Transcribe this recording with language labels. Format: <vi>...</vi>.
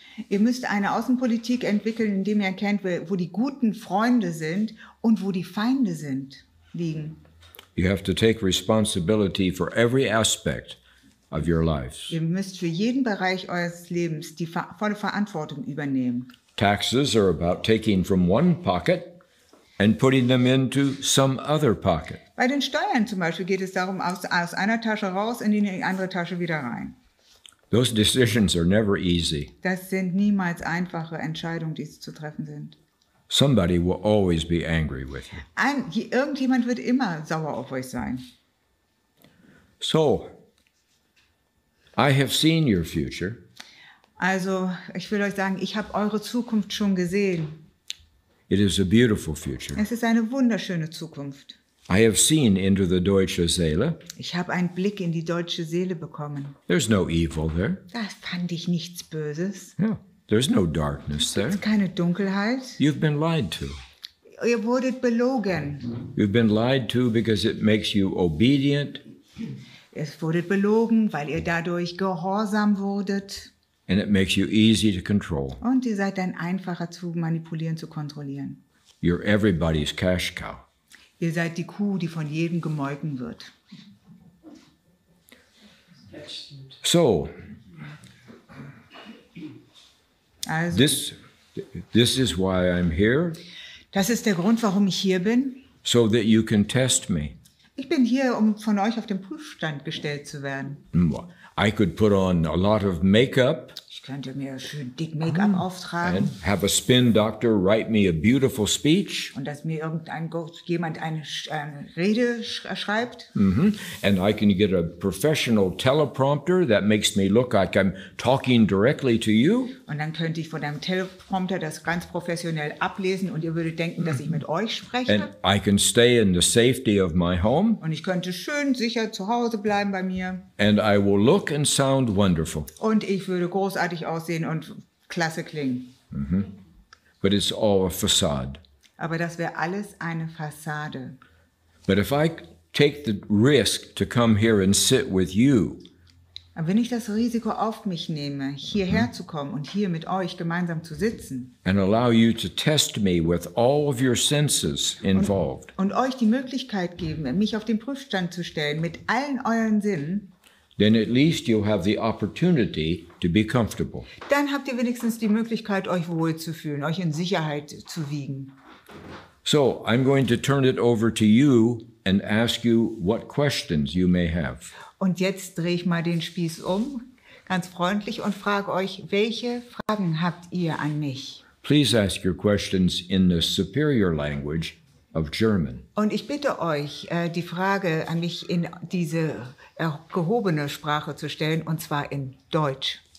<de>Ihr müsst eine Außenpolitik entwickeln, indem ihr erkennt, wo die guten Freunde sind und wo die Feinde liegen.</de> <en>You have to take responsibility for every aspect of your lives.</en> <de>Ihr müsst für jeden Bereich eures Lebens die volle Verantwortung übernehmen.</de> <en>Taxes are about taking from one pocket and putting them into some other pocket.</en> <de>Bei den Steuern zum Beispiel geht es darum, aus einer Tasche raus und in die andere Tasche wieder rein.</de> <en>Those decisions are never easy.</en> <de>Das sind niemals einfache Entscheidungen, die zu treffen sind.</de> <en>Somebody will always be angry with you.</en> <de>Irgendjemand wird immer sauer auf euch sein.</de> <en>So, I have seen your future.</en> <de>Also, ich will euch sagen, ich habe eure Zukunft schon gesehen.</de> <en>It is a beautiful future.</en> <de>Es ist eine wunderschöne Zukunft.</de> <en>I have seen into the</en> <de>Deutsche Seele. Ich habe einen Blick in die deutsche Seele bekommen.</de> <en>There's no evil there.</en> <de>Da fand ich nichts Böses.</de> <en>Yeah, there's no darkness there.</en> <de>Es ist keine Dunkelheit.</de> <en>You've been lied to.</en> <de>Ihr wurdet belogen.</de> <en>You've been lied to because it makes you obedient.</en> <de>Es wurdet belogen, weil ihr dadurch gehorsam wurdet.</de> <en>And it makes you easy to control.</en> <de>Und ihr seid dann einfacher zu manipulieren, zu kontrollieren.</de> <en>You're everybody's cash cow.</en> <de>Ihr seid die Kuh, die von jedem gemolken wird.</de> <en>So,</en> <de>Also,</de> <en>this is why I'm here,</en> <de>das ist der Grund, warum ich hier bin.</de> <en>so that you can test me.</en> <de>Ich bin hier, um von euch auf den Prüfstand gestellt zu werden.</de> <en>I could put on a lot of makeup.</en> <de>Ich könnte mir schön dick Make-up auftragen.</de> <en>And have a spin doctor write me a beautiful speech.</en> <de>Und dass mir jemand eine Rede schreibt.</de> <en>And I can get a professional teleprompter that makes me look like I'm talking directly to you.</en> <de>Und dann könnte ich von einem Teleprompter das ganz professionell ablesen und ihr würdet denken, dass ich mit euch spreche.</de> <en>And I can stay in the safety of my home.</en> <de>Und ich könnte schön sicher zu Hause bleiben bei mir.</de> <en>And I will look and sound wonderful.</en> <de>Und ich würde großartig aussehen und klasse klingen.</de> <en>But it's all a facade.</en> <de>Aber das wäre alles eine Fassade.</de> <en>But if I take the risk to come here and sit with you,</en> <de>Aber wenn ich das Risiko auf mich nehme, hierher zu kommen und hier mit euch gemeinsam zu sitzen</de> <en>and allow you to test me with all of your senses involved,</en> <de>und euch die Möglichkeit geben, mich auf den Prüfstand zu stellen mit allen euren Sinnen,</de> <en>then at least you'll have the opportunity to be comfortable.</en> <de>dann habt ihr wenigstens die Möglichkeit, euch wohlzufühlen, euch in Sicherheit zu wiegen.</de> <en>So I'm going to turn it over to you and ask you what questions you may have.</en> <de>Und jetzt drehe ich mal den Spieß um, ganz freundlich, und frage euch, welche Fragen habt ihr an mich?</de> <en>Please ask your questions in the superior language of German.</en> <de>Und ich bitte euch, die Frage an mich in diese gehobene Sprache zu stellen, und zwar in Deutsch.</de>